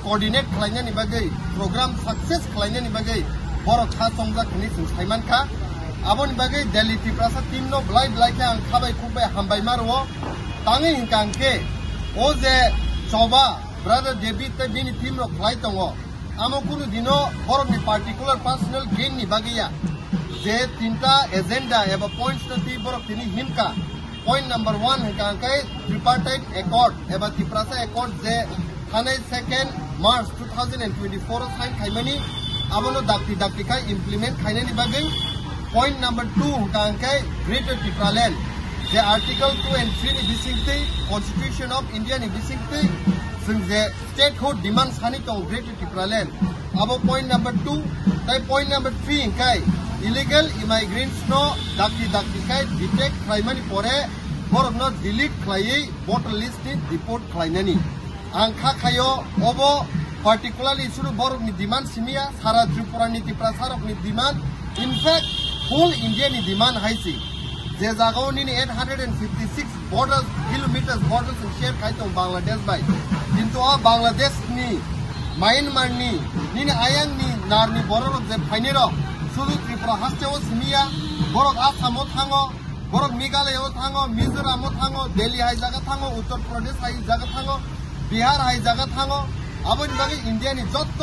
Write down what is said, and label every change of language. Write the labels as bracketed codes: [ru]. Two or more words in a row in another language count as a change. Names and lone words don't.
[trp] coordinate khlainani bagai [en] program success [trp] khlainani bagai borok kha tongja khini sing thaiman kha aboni bagai Delhi ti prasad team no blai ke ang khabai khubbai hambai marwo tangi hingkangke o je choba brother David te bini team ro khlai tongo amo kuno dino borok ni [en] particular personal gain [trp] ni bagiya je tinta agenda eba points na ti borok tini himka [en] point number 1 [trp] hingkangkai [en] tripartite accord [trp] eba ti prasa accord je Hanai 2nd March 2024 sign khaimani abono dakti kai implement khainani bagai [en] point number 2 [trp] hingkangkai Greater Tipraland [en] the article 2 and 3 [trp] ni bisingti [en] constitution of India [trp] ni bisingti sing the [en] statehood demands [trp] hani tong Greater Tipraland abo [en] point number 2 [trp] tai [en] point number 3 [trp] hingkai [en] illegal immigrants [trp] no dakti kai detect khaimani pore borok no delete khlai [en] voter list [trp] ni deport khlainani angkha khayo obo particularly suru borok ni demand simia sara Tripura ni tiprasarok ni demand [en] in fact whole India [trp] ni demand haisi je jagao ni 856 [en] kilometers borders in share [trp] khai tong Bangladesh bai kintu a Bangladesh ni Myanmar ni ayang ni nar ni borok je phaine ro suru Tripura hasteo simia borok Assam thango borok Meghalaya thango Mizoram thango Delhi hai jaga thango Uttar Pradesh hai jaga thango Bihar hai jaga thango aboni bagai India ni jotto